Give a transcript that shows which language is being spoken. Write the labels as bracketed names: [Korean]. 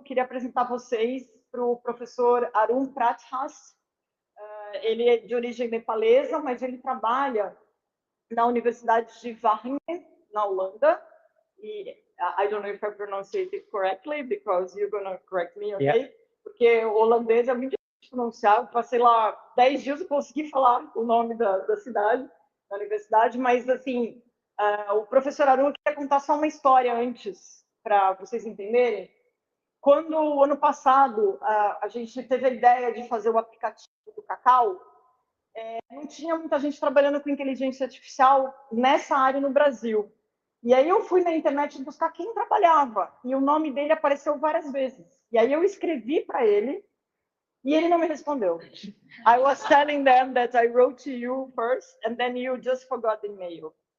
[Portuguese] Queria apresentar vocês para o professor Arun Pratihast. Ele é de origem nepalesa, mas ele trabalha na Universidade de Wageningen, na Holanda. [English] E I don't know if I pronounce it correctly, because you're going to correct me, okay? Yeah. [Portuguese] Porque o holandês é muito difícil de pronunciar. Passei lá 10 dias e consegui falar o nome da cidade, da universidade, mas, assim, o professor Arun queria contar só uma história antes, para vocês entenderem. Quando, ano passado, a gente teve a ideia de fazer o aplicativo do Cacau, não tinha muita gente trabalhando com inteligência artificial nessa área no Brasil. E aí eu fui na internet buscar quem trabalhava, e o nome dele apareceu várias vezes. E aí eu escrevi para ele, e ele não me respondeu. [English] I was telling them that I wrote to you first, and then you just forgot the email.